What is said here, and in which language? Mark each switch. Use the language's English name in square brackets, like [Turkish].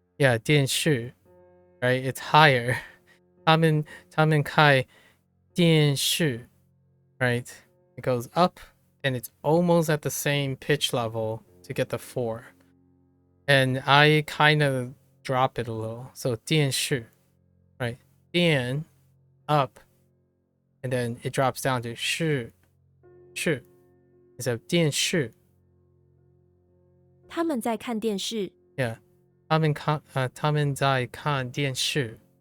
[English] Yeah, [Chinese] 电视, [English] right? It's higher. [Chinese] 他们看电视, [English] right? It goes up and it's almost at the same pitch level to get the 4. And I kind of drop it a little. So [Chinese] 电视, [English] right? 电 up, and then it drops down to 视 instead of [Chinese] 电视. 他们在看电视。 Yeah, 他们在看电视。